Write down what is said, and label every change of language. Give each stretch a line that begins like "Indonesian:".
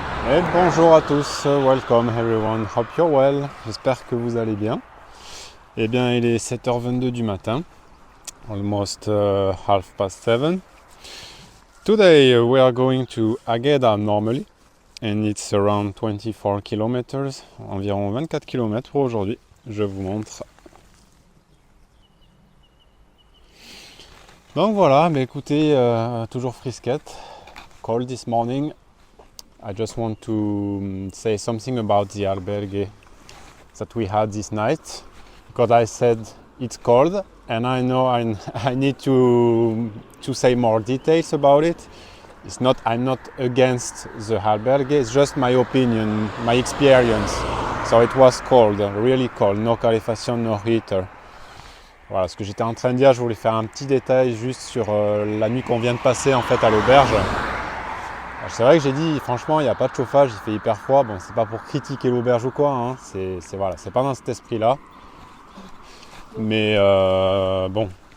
French: Et bonjour à tous,
English: welcome everyone, hope you're well.
French: J'espère que vous allez bien. Eh bien, il est 7h22 du matin,
English: almost 7:30. Today we are going to Agueda normally. And it's around 24 kilometers,
French: environ 24 km pour aujourd'hui. Je vous montre. Donc voilà, mais écoutez, toujours frisquette.
English: Cold this morning. I just want to say something about the albergue that we had this night. Because I said it's cold, and I know I need to say more details about it. I'm not against the albergue, it's just my opinion, my experience. So it was cold, really cold, no calefacción, no heater.
French: Voilà ce que j'étais en train de dire, je voulais faire un petit détail juste sur la nuit qu'on vient de passer en fait à l'auberge. C'est vrai que j'ai dit, franchement, il n'y a pas de chauffage, il fait hyper froid. Bon, c'est pas pour critiquer l'auberge ou quoi, hein. C'est pas dans cet esprit-là. Mais bon.